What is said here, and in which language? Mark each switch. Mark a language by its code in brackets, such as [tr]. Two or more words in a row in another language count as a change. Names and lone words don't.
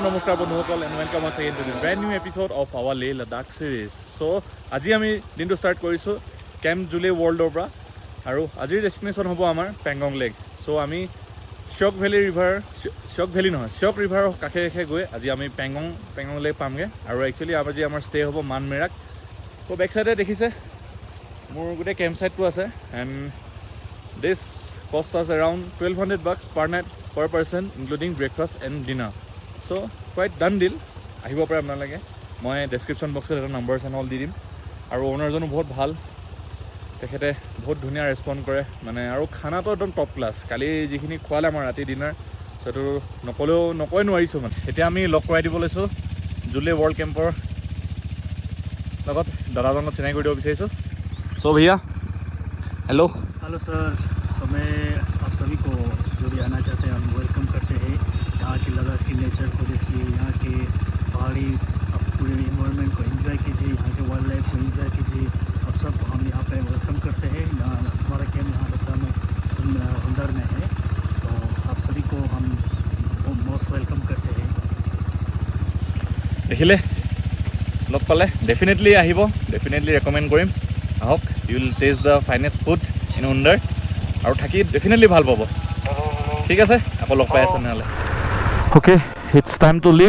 [as] নমস্কাৰ বন্ধুসকল [en] and welcome once again to the brand new episode of our Leh Ladakh series. [as] So আজি আমি দিনটো ষ্টাৰ্ট কৰিছোঁ কেম্প জুলে ৱৰ্ল্ডৰ পৰা আৰু আজিৰ ডেষ্টিনেশ্যন হ'ব আমাৰ পেংগং লেক. চ' আমি শ্বিয়ক ৰিভাৰৰ কাষে কাষে গৈ আজি আমি পেংগং লেক পামগৈ আৰু একচুৱেলি আজি আমাৰ ষ্টে হ'ব মানমেৰাক. [en] ত' back side [as] দেখিছে মোৰ গোটেই [en] camp site আছে and this cost আছে এৰাউণ্ড $1,200 per night per person including breakfast and dinner. [as] চ' [en] quite done deal. [as] আহিব পাৰে আপোনালোকে. মই [en] description box [as] এটা নম্বৰ চেনেল দি দিম আৰু অ'নাৰজনো বহুত ভাল. তেখেতে বহুত ধুনীয়া ৰেচপণ্ড কৰে মানে আৰু খানাটো একদম [en] top class. [as] কালি যিখিনি খোৱালে আমাৰ ৰাতি ডিনাৰ সেইটো নকয় নোৱাৰিছোঁ মানে. এতিয়া আমি লগ কৰাই দিব লৈছোঁ জুলে ৱৰ্ল্ড কেম্পৰ লগত দাদাজনক চিনাকি কৰি দিব বিচাৰিছোঁ. [hi] চ' ভैया हेलो सर. तो मैं आप सभी को जो भी आना चाहते हैं हम वेलकम करते हैं. यहाँ के लद्दाख के नेचर को देखिए, यहाँ के पहाड़ी आप पूरे इन्वायरमेंट को एंजॉय कीजिए, यहाँ के [en] wild life [hi] को एंजॉय कीजिए. आप सबको हम यहाँ पे वेलकम करते हैं. हमारा कैम्प यहाँ लद्दाख में हुंडर में है, तो आप सभी को हम [en] most welcome [hi] करते हैं. [as] দেখিলে লগ পালে ডেফিনেটলি আহিব, ডেফিনেটলি ৰেকমেণ্ড কৰিম. [en] আহক, you will taste the finest food in Hunder [as] আৰু থাকি [en] ডেফিনেটলি [as] ভাল পাব. ঠিক আছে, আকৌ লগ পাই আছোঁ নহ'লে. অ'কে, [en] it's time to leave.